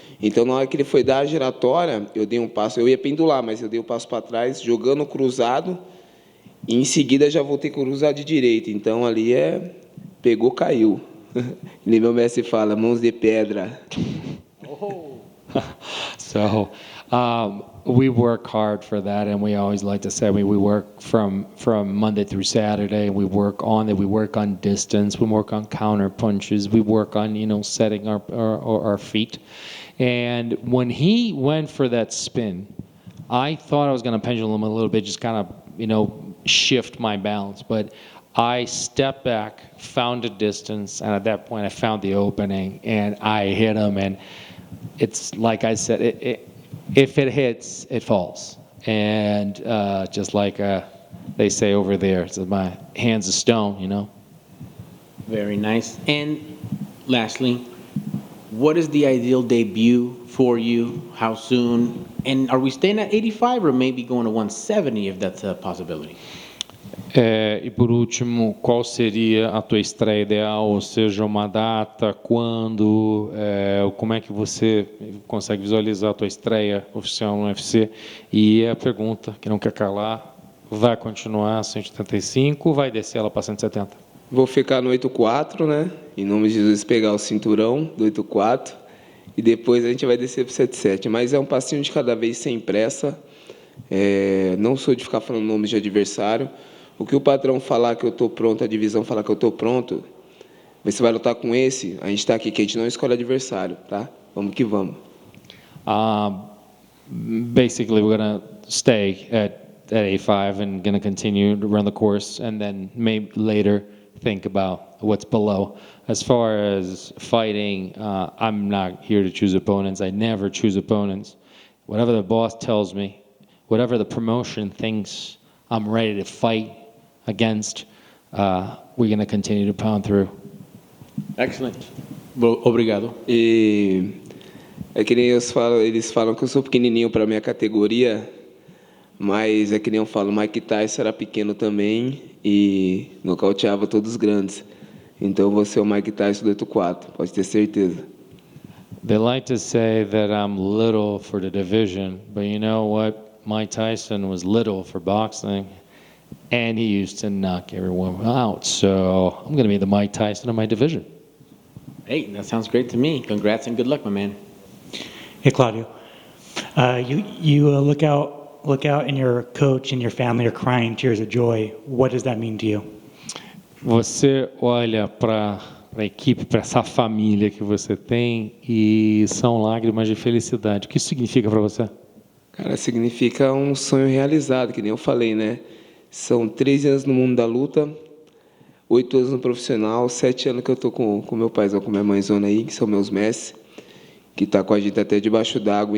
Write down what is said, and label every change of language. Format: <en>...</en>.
<pt>Então, na hora que ele foi dar a giratória, eu dei um passo, eu ia pendular, mas eu dei um passo para trás, jogando cruzado, e em seguida já voltei cruzado de direita. Então, ali pegou, caiu. Meu mestre fala, mãos de pedra.</pt> <en>So, We work hard for that, and we always like to say we work from Monday through Saturday. We work on it. We work on distance. We work on counter punches. We work on setting our feet. And when he went for that spin, I thought I was going to pendulum a little bit, just kind of shift my balance, but I stepped back, found a distance, and at that point I found the opening, and I hit him. And it's like I said, if it hits, it falls. And just like they say over there, so my hand's of stone, Very nice. And lastly, what is the ideal debut for you? How soon? And are we staying at 85 or maybe going to 170 if that's a possibility?</en> <pt>E por último, qual seria a tua estreia ideal, ou seja, uma data, quando, como é que você consegue visualizar a tua estreia oficial no UFC? E a pergunta, que não quer calar, vai continuar 185 ou vai descer ela para 170? Vou ficar no 8-4, né? Em nome de Jesus, pegar o cinturão do 8-4 e depois a gente vai descer para o 7-7. Mas é um passinho de cada vez, sem pressa. Não sou de ficar falando nomes de adversário. O que o patrão falar que eu estou pronto, a divisão falar que eu estou pronto, você vai lutar com esse, a gente está aqui, que a gente não escolhe adversário, tá? Vamos que vamos.</pt> <en>Basically, we're going to stay at 85 and going to continue to run the course, and then maybe later think about what's below. As far as fighting, I'm not here to choose opponents. I never choose opponents. Whatever the boss tells me, whatever the promotion thinks I'm ready to fight against, we're going to continue to pound through. Excellent.</en> <pt>Obrigado. E é que nem eles falam que eu sou pequenininho para minha categoria, mas é que nem eu falo, Mike Tyson era pequeno também e nocauteava todos os grandes. Então eu vou ser o Mike Tyson do 8-4, pode ter certeza.</pt> <en>They like to say that I'm little for the division, but you know what? Mike Tyson was little for boxing, and he used to knock everyone out. So I'm going to be the Mike Tyson of my division. Hey, that sounds great to me. Congrats and good luck, my man. Hey, Claudio. You look out, and your coach and your family are crying tears of joy. What does that mean to you?</en> <pt>Você olha para a equipe, para essa família que você tem, e são lágrimas de felicidade. O que isso significa para você? Cara, significa um sonho realizado, que nem eu falei, né? São 13 anos no mundo da luta, 8 anos no profissional, 7 anos que eu tô com meu paizão, com minha mãezona aí, que são meus mestres, que tá com a gente até debaixo d'água.</pt>